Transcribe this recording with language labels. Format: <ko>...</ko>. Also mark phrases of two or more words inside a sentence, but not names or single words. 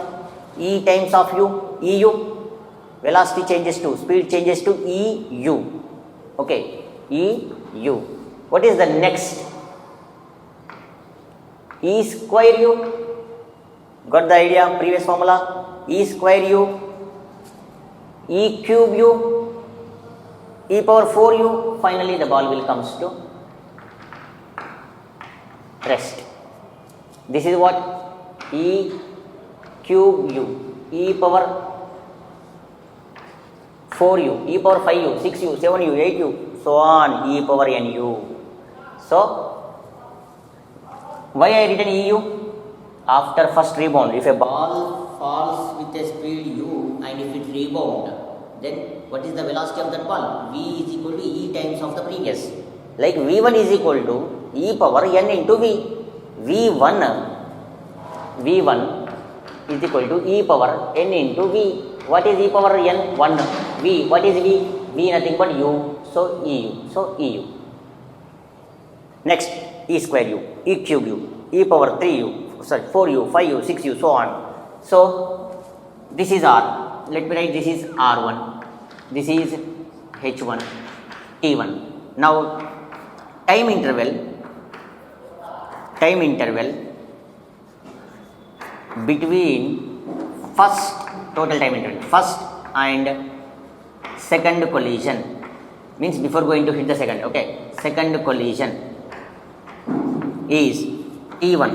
<en>E times of u, eu. Velocity changes to, speed changes to eu. Okay, eu. What is the next? E square u. Got the idea? Previous formula? E square u, e cube u, e power 4u. Finally the ball will comes to rest. This is what? E cube u, e power 4u, e power 5u, 6u, 7u, 8u, so on, e power nu. So why I written eu? After first rebound, if a ball falls with a speed u and if it rebound, then what is the velocity of that ball? V is equal to E times of the previous. Like V1 is equal to E power n into V. V1 is equal to e power n into v. What is e power n? 1. V. What is v? V nothing but u. So eu. So eu. Next, e square u, e cube u, e power 3u, sorry 4u, 5u, 6u, so on. So this is r. Let me write this is r1. This is h1, t1. Now time interval between first total time interval, first and second collision, means before going to hit the second, okay, second collision is t1.</en>